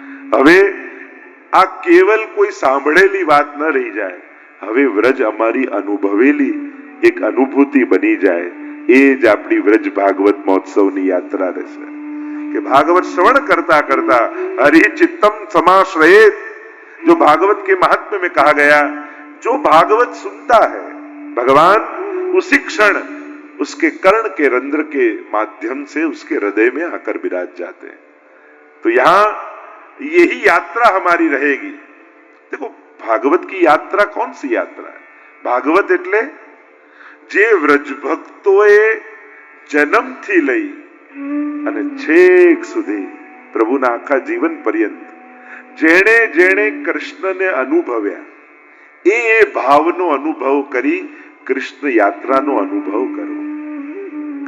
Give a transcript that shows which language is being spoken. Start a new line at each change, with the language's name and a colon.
Gujarati: હવે આ કેવલ કોઈ સાંભળેલી વાત ન રહી જાય, હવે વ્રજ અમારી અનુભવેલી એક અનુભૂતિ બની જાય, એ જ આપણી વ્રજ ભાગવત મહોત્સવની યાત્રા રહેશે કે
Sanskrit: भागवत श्रवण करता करता हरि चित्तम समाश्रयेत।
Hindi: जो भागवत के महात्म्य में कहा गया, जो भागवत सुनता है भगवान उसी क्षण उसके कर्ण के रंध्र के माध्यम से उसके हृदय में आकर विराज जाते हैं। तो यहां यही यात्रा हमारी रहेगी। देखो भागवत की यात्रा कौन सी यात्रा है?
Gujarati: भागवत એટલે જે વ્રજ ભક્તોએ જન્મથી લઈ અને છેક સુધી પ્રભુના આખા જીવન પર્યંત જેણે જેણે કૃષ્ણને અનુભવ્યા, એ ભાવનો અનુભવ કરી કૃષ્ણ યાત્રાનો અનુભવ કરો।